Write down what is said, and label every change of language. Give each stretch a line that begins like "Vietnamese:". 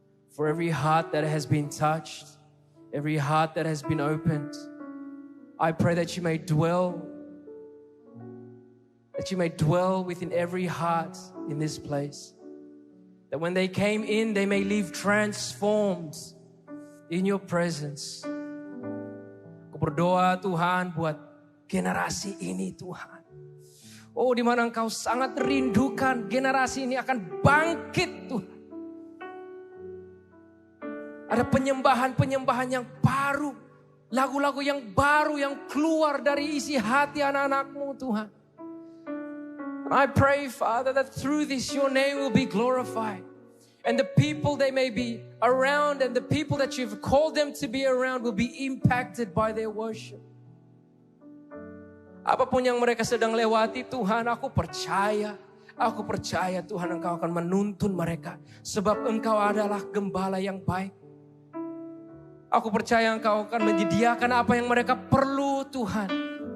English: For every heart that has been touched, every heart that has been opened, I pray that you may dwell within every heart in this place. That when they came in, they may leave transformed in your presence.
Indonesian: Aku berdoa Tuhan buat generasi ini Tuhan. Oh, di mana Engkau sangat rindukan generasi ini akan bangkit Tuhan. Ada penyembahan-penyembahan yang baru, lagu-lagu yang baru yang keluar dari isi hati anak-anak-Mu Tuhan.
English: I pray, Father, that through this your name will be glorified. And the people they may be around and the people that you've called them to be around will be impacted by their worship.
Indonesian: Apapun yang mereka sedang lewati Tuhan, aku percaya Tuhan Engkau akan menuntun mereka. Sebab Engkau adalah gembala yang baik. Aku percaya Engkau akan menyediakan apa yang mereka perlu Tuhan.